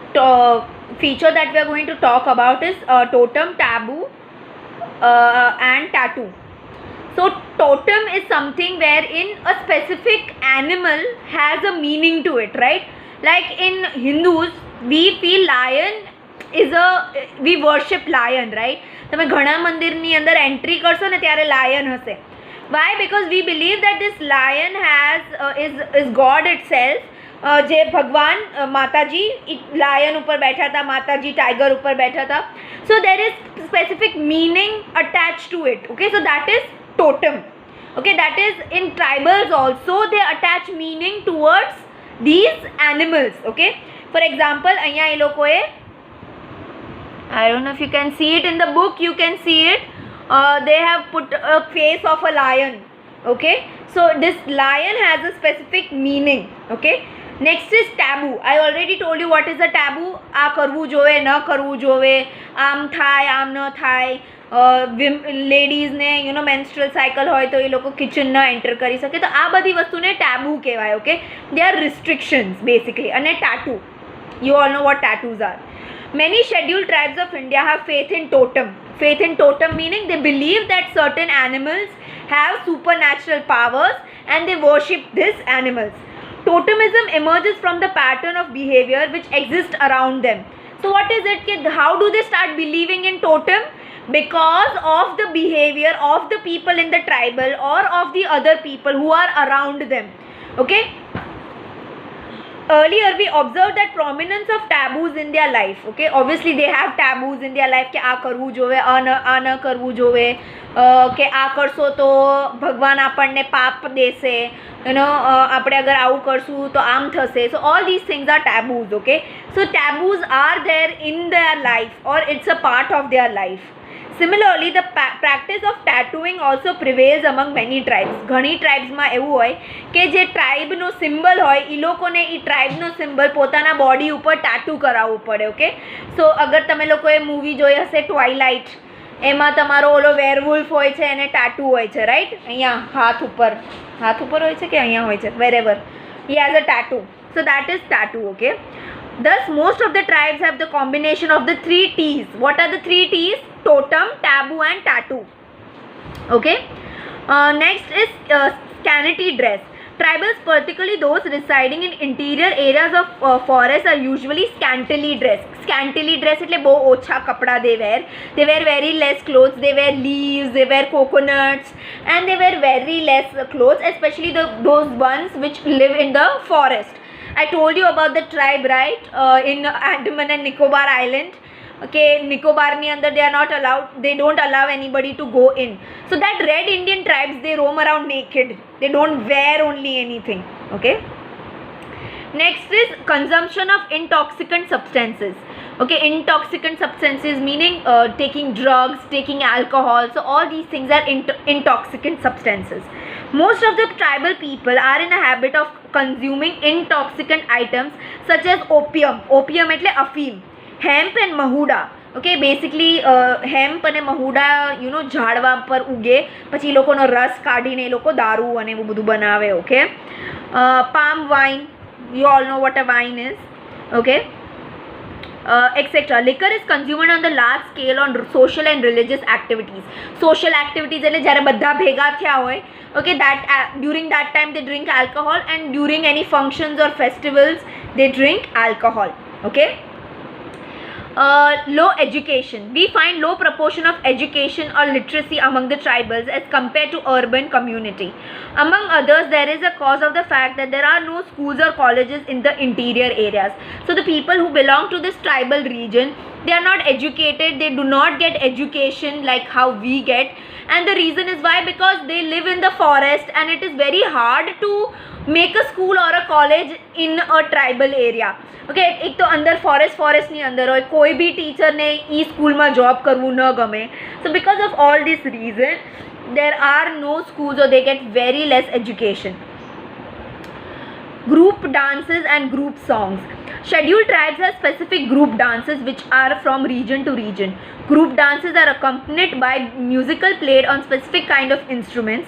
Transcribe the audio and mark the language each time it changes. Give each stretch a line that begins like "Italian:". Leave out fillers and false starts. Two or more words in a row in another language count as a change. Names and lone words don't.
English: feature that we are going to talk about is totem, taboo, and tattoo. So totem is something wherein a specific animal has a meaning to it, right? Like in Hindus, we feel lion is we worship lion, right?
Gujarati: તમે ઘણા મંદિરની અંદર એન્ટ્રી કરશો ને ત્યારે લાયન હશે.
English: Why? Because we believe that this lion is God itself.
Gujarati: જે ભગવાન માતાજી લાયન ઉપર બેઠા હતા, માતાજી ટાઈગર ઉપર બેઠા હતા.
English: So there is specific meaning attached to it. Okay, so that is totem. Okay, that is in tribals also they attach meaning towards these animals. Okay, for example,
Gujarati: અહીંયા એ લોકોએ,
English: I don't know if you can see it in the book, you can see it. They have put a face of a lion. Okay, so this lion has a specific meaning. Okay, next is taboo. I already told you what is a taboo.
Gujarati: આ કરવું જોવે, ન કરવું જોવે, આમ થાય, આમ ન થાય. લેડીઝને
English: menstrual cycle
Gujarati: હોય તો એ લોકો કિચન ન એન્ટર કરી શકે, તો આ બધી વસ્તુને ટેબુ કહેવાય.
English: Okay, they are restrictions basically. અને tattoo, you all know what tattoos are. Many scheduled tribes of India have faith in totem. Faith in totem meaning they believe that certain animals have supernatural powers and they worship these animals. Totemism emerges from the pattern of behavior which exists around them. So what is it? How do they start believing in totem? Because of the behavior of the people in the tribal or of the other people who are around them. Okay, earlier we observed that prominence of taboos in their life. Okay, obviously they have taboos in their life
Gujarati: કે આ કરવું જોવે, આ ન કરવું જોવે, કે આ કરશો તો ભગવાન આપણને પાપ દેશે, આપણે અગર આવું કરશું તો આમ થશે.
English: So all these things are taboos. Okay, so taboos are there in their life or it's a part of their life. Similarly, the practice of tattooing also prevails among many tribes.
Gujarati: ઘણી ટ્રાઇબ્સમાં એવું હોય કે જે ટ્રાઇબનો સિમ્બલ હોય એ લોકોને એ ટ્રાઇબનો સિમ્બલ પોતાના બોડી ઉપર ટાટુ કરાવવું પડે.
English: Okay, so
Gujarati: અગર તમે લોકોએ મૂવી જોઈ હશે ટ્વાઇલાઇટ, એમાં તમારો ઓલો વેરવુલ્ફ હોય છે એને ટાટુ હોય છે, રાઈટ? અહીંયા હાથ ઉપર હોય છે કે અહીંયા હોય છે,
English: wherever he has a tattoo. So that is tattoo. Okay, thus most of the tribes have the combination of the 3 T's. What are the 3 T's? Totem, taboo and tattoo. Okay, next is scanty dress. Tribals, particularly those residing in interior areas of forests, are usually scantily dressed. Scantily dressed
Gujarati: એટલે બહુ ઓછા કપડા
English: they wear very less clothes, they wear leaves, they wear coconuts and they wear very less clothes, especially those ones which live in the forest. I told you about the tribe, right, in Andaman and Nicobar Island. Okay,
Gujarati: નિકોબારની અંદર
English: they are not allowed, they don't allow anybody to go in. So that red Indian tribes, they roam around naked, they don't wear only anything. Okay, next is consumption of intoxicant substances. Okay, intoxicant substances meaning taking drugs, taking alcohol. So all these things are intoxicant substances. Most of the tribal people are in a habit of consuming intoxicant items such as opium.
Gujarati: Opium એટલે અફીમ,
English: hemp and
Gujarati: મહુડા. ઓકે, બેસિકલી હેમ્પ અને મહુડા ઝાડવા પર ઉગે, પછી એ લોકોનો રસ કાઢીને એ લોકો દારૂ અને એવું બધું બનાવે.
English: Okay, palm wine, you all know what a wine is. Okay, etc. Liquor is consumed on the large scale on social and religious activities. Social activities
Gujarati: એટલે જ્યારે બધા ભેગા થયા હોય.
English: Okay, that during that time they drink alcohol and during any functions or festivals they drink alcohol. Okay, low education. We find low proportion of education or literacy among the tribals as compared to urban community. Among others, there is a cause of the fact that there are no schools or colleges in the interior areas. So the people who belong to this tribal region, they are not educated, they do not get education like how we get. And the reason is why? Because they live in the forest and it is very hard to make a school or a college in a tribal area.
Gujarati: Okay, એક તો અંદર ફોરેસ્ટની અંદર હોય, કોઈ બી ટીચરને એ સ્કૂલમાં જોબ કરવું ન ગમે.
English: So because of all this reason, there are no schools or they get very less education. Group dances and group songs. Scheduled tribes have specific group dances which are from region to region. Group dances are accompanied by musical played on specific kind of instruments.